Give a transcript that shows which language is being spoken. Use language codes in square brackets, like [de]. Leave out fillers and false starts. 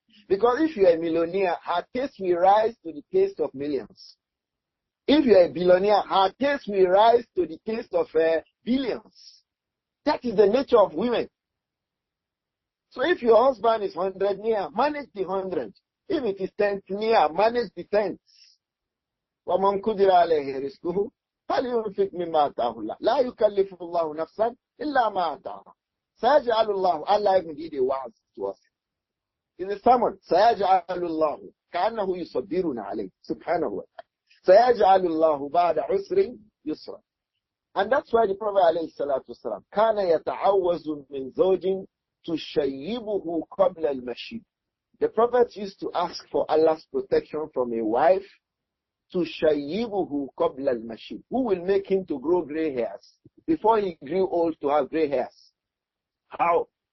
[en] Because if you're a millionaire, her taste will rise to the taste of millions. If you're a billionaire, her taste will rise to the taste of billions. That is the nature of women. So if your husband is 100 near, manage the 100. If it is 10 near, manage the 10. [ar] وَمَنْ قُدِرَ عَلَيْهِ رِزْقُهُ فَلْيُنْفِقْ مِمَّا آتَاهُ اللَّهُ لَا يُكَلِّفُ اللَّهُ نَفْسًا إِلَّا مَا آتَاهَا سَيَجْعَلُ اللَّهُ [en] Allah even did a wa'az to us. In the sermon, [ar] سَيَجْعَلُ اللَّهُ كَأَنَّهُ يُصَبِّرُنَا عَلَيْهِ سبحانه wa ta'ala. سَيَجْعَلُ اللَّهُ بَعْدَ عُسْرٍ يُسْرًا. [en] And that's why the Prophet [ar] alayhi salatu wasalam كَانَ يَتَعَوَّزُ مِنْ زَوْجٍ تُشَيِّبُهُ قَبْلَ الْمَشِيبِ. [en] The Prophet used to ask for Allah's protection from a wife [ar] تُشَيِّبُهُ قَبْلَ الْمَشِيبِ, [en] who will make him to grow gray hairs before he grew old to have gray hairs. How?